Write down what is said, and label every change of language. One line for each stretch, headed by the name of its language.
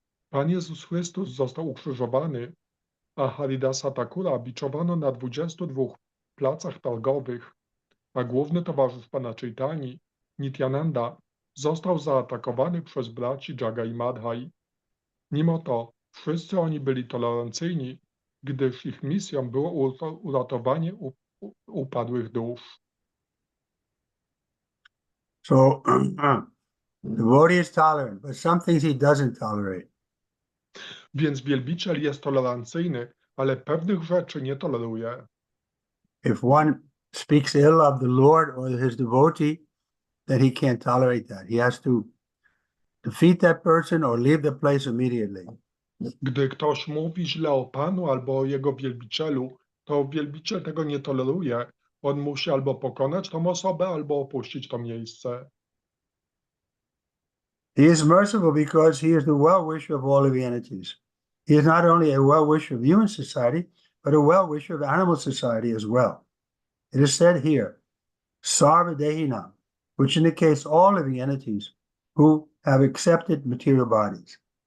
Polish: Pan Jezus Chrystus został ukrzyżowany, a Haridasa Thakura biczowano na 22 placach targowych, a główny towarzysz Pana Chaitani, Nityananda, został zaatakowany przez braci Jagai i Madhai. Mimo to wszyscy oni byli tolerancyjni, gdyż ich misją było uratowanie upadłych dusz.
English: So, devotee is tolerant, but some things he doesn't tolerate.
Polish: Więc wielbiciel jest tolerancyjny, ale pewnych rzeczy nie toleruje.
English: If one speaks ill of the Lord or his devotee, then he can't tolerate that. He has to defeat that person or leave the place immediately.
Polish: Gdy ktoś mówi źle o Panu albo o jego wielbicielu, to wielbiciel tego nie toleruje. On musi albo pokonać tą osobę, albo opuścić to miejsce.
English: He is merciful because he is the well-wisher of all living entities. He is not only a well-wisher of human society, but a well-wisher of animal society as well. It is said here, Sarva Dehinam, which indicates all living entities who have accepted material bodies.